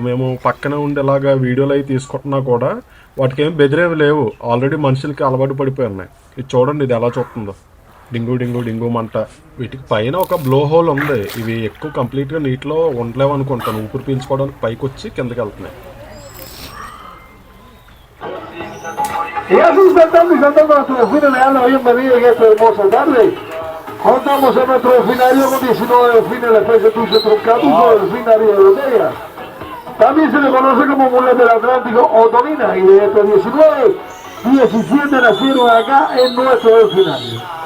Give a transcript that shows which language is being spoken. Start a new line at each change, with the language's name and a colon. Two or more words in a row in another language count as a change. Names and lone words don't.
Telugu: మేము పక్కనే ఉండేలాగా వీడియోలు అవి తీసుకుంటున్నా కూడా వాటికి ఏమి బెదిరేవి లేవు. ఆల్రెడీ మనుషులకి అలవాటు పడిపోయి ఉన్నాయి. ఇది చూడండి, ఇది ఎలా చూస్తుందో. డింగు డింగు డింగు మంట. వీటికి పైన ఒక
English: blow hole
Telugu: ఉంది. ఇవి ఎక్కువ కంప్లీట్గా నీటిలో ఉండలేవు అనుకుంటాను. ఊపిరి పీల్చుకోవడానికి పైకి వచ్చి కిందకి వెళ్తున్నాయి.
Spanish: Y así saltando y saltando a nuestro delfín, le dan la bienvenida en esta hermosa tarde. Contamos a nuestro delfinario con 19 delfines de la especie Tuce truncatus o delfinario europea. También se le conoce como muleta del Atlántico o tonina, y de estos 19, 17 nacieron acá en nuestro delfinario.